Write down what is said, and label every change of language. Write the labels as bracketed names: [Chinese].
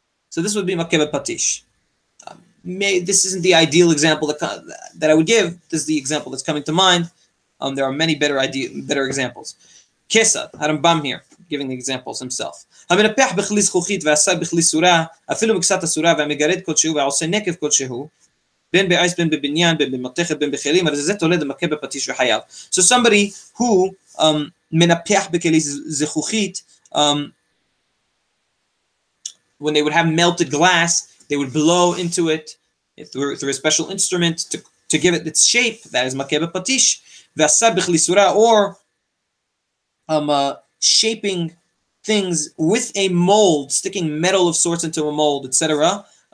[English] So this would be makeh bepatish. This isn't the ideal example that I would give. This is the example that's coming to mind. There are many better examples. Kesad, Rambam here, giving the examples himself. [Hebrew] המנפח בכלי זכוכית ועשה בכלי סורה, אפילו מקצת הסורה והמגרד כלשהו ועושה נקב כלשהו, בין בעץ בין בבניין בין במתכת בין בכלים, הרי זה תולד המכה בפטיש וחייב. [English] So somebody who [Hebrew] מנפח בכלי זכוכית, [English] when they would have melted glass, they would blow into it through a special instrument to give it its shape. That is makeh bepatish. [Hebrew] ועשה בכלי סורה, [English] or shaping things with a mold, sticking metal of sorts into a mold, etc.